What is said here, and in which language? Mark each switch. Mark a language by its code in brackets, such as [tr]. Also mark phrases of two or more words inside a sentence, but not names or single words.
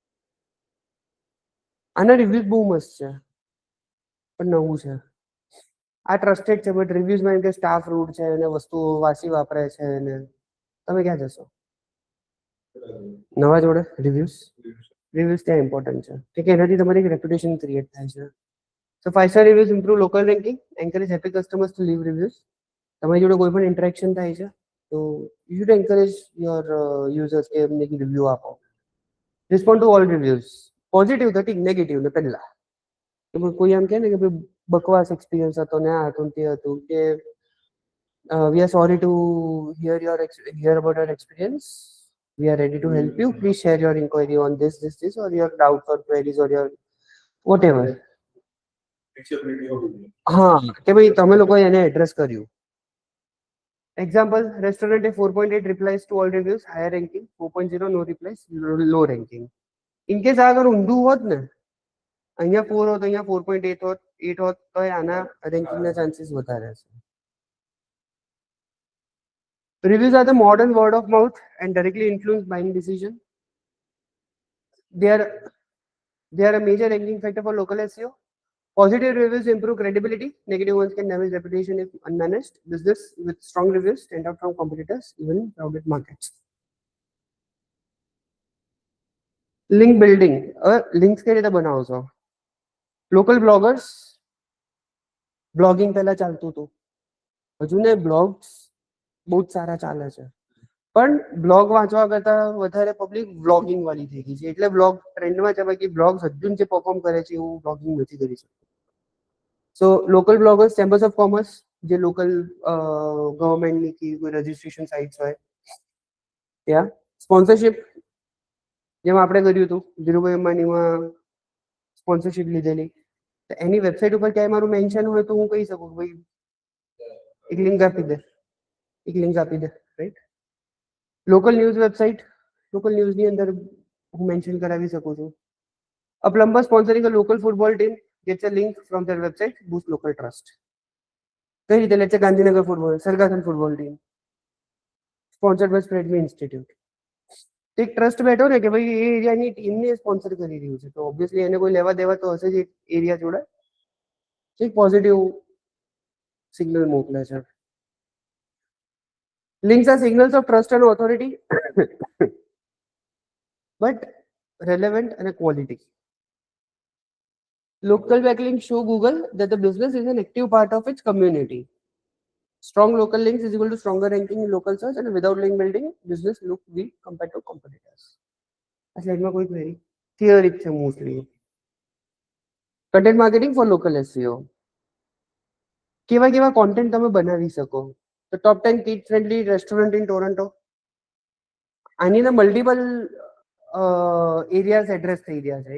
[gu] આના રિવ્યુઝ બહુ મસ્ત છે પણ નવું છે. આ ટ્રસ્ટેડ છે બટ રિવ્યુઝમાં એમ કે [en] staff rude [gu] છે અને વસ્તુઓ વાસી વાપરે છે અને તમે ક્યાં જશો? નવા જોડે રિવ્યુઝ ત્યાં ઇમ્પોર્ટન્ટ છે કે એનાથી તમારી એક [en] reputation create [gu] થાય છે. [en] સો 5-star reviews improve local ranking, encourage happy customers to leave reviews. [gu] તમારી જોડે કોઈ પણ ઇન્ટરેક્શન થાય છે તો [en] you should encourage your users [gu] કે એમને રિવ્યુ આપો. [en] Respond to all reviews. [gu] પોઝિટિવ થતી નેગેટિવ ને પહેલા કોઈ એમ કહે ને કે ભાઈ બકવાસ એક્સપિરિયન્સ હતો ને આ હતું તે હતું કે [en] we are sorry to hear about your experience. We are ready to help you. Please share your inquiry on this, or your doubts or queries or your whatever. [gu] હા કે ભાઈ તમે લોકોએ એને એડ્રેસ કર્યું. [en] Example, restaurant 4.8 replies to all reviews, higher ranking. 4.0 no replies, low ranking. in case [gu] આ અગર ઊંધું હોત ને, અહીંયા 4 હોત અહીંયા 4.8 હોત 8 હોત તો આના રેન્કિંગના ચાન્સીસ વધારે છે. [en] Reviews are the modern word of mouth and directly influence buying decision. They are a major ranking factor for local SEO. Positive reviews improve credibility. Negative ones can damage reputation if unmanaged. Business with strong reviews stand out from competitors, even in crowded markets. Link building. [gu] Links કઈ રીતે બનાવો છો? [en] Local bloggers. [gu] Blogging પહેલા ચાલતું હતું. હજુ ને blogs બહુ જ સારા ચાલે છે. પણ બ્લોગ વાંચવા કરતા વધારે પબ્લિક વ્લોગિંગ વાળી થઈ ગઈ છે એટલે બ્લોગ ટ્રેન્ડમાં છે બાકી બ્લોગ્સ હજુ જે પરફોર્મ કરે છે એવું બ્લોગિંગ નથી કરી શકતું. [en] So local bloggers, chambers of commerce [gu] જે લોકલ ગવર્મેન્ટની કે કોઈ [en] registration sites [gu] હોય ત્યાં સ્પોન્સરશિપ જેમ આપણે કર્યું હતું ધીરુભાઈ અંબાણીમાં સ્પોન્સરશિપ લીધેલી તો એની વેબસાઇટ ઉપર ક્યાંય મારું મેન્શન હોય તો હું કહી શકું કે ભાઈ એક લિંક આપી દે, રાઈટ. [en] local news website, [gu] લોકલ ન્યૂઝની અંદર હું મેન્શન કરાવી શકું છું. [en] A plumber sponsoring a local football team gets a link from their website, boost local trust. [gu] કઈ રીતે? [en] Let's say Gandhinagar football, Sargasan football team sponsored by SpreadMe Institute. [gu] એક ટ્રસ્ટ બેઠો ને કે ભાઈ એ એરિયાની ટીમને સ્પોન્સર કરી રહ્યું છે, તો ઓબ્વિયસલી એને કોઈ લેવા દેવા તો હશે જ એરિયા જોડે. એક [en] positive signal [gu] મોકલે છે. [en] Links are signals of trust and authority, but relevant and quality. Local backlinks show Google that the business is an active part of its community. Strong local links is equal to stronger ranking in local search, and without link building, business look weak compared to competitors. [gu] આ સ્લાઇડમાં કોઈ ક્વેરી? થિયરી છે મોસ્ટલી. [en] Content marketing for local SEO. [gu] કેવા કોન્ટેન્ટ તમે બનાવી શકો? [en] તો Top 10 kid friendly restaurant in Toronto. [gu] આની અંદર [en] multiple areas address [gu] થઈ રહ્યા છે.